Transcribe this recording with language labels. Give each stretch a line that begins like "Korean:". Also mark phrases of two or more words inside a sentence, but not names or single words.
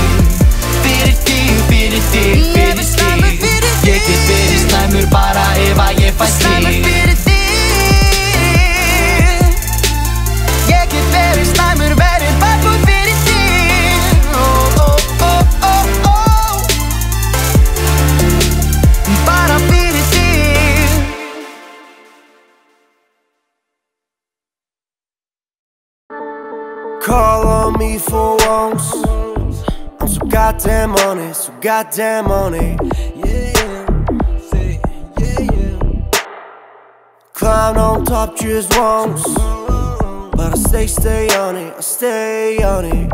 Icelandic: Fyrir þig, ég get verið slæmur bara ef að ég fæ þig. Ég get verið slæmur, verið
English: bad boy
Icelandic: fyrir þig. Bara fyrir þig.
English: Call on me for once. I'm so goddamn on it, so goddamn on it. Climb on top just once, but I stay on it, I stay on it.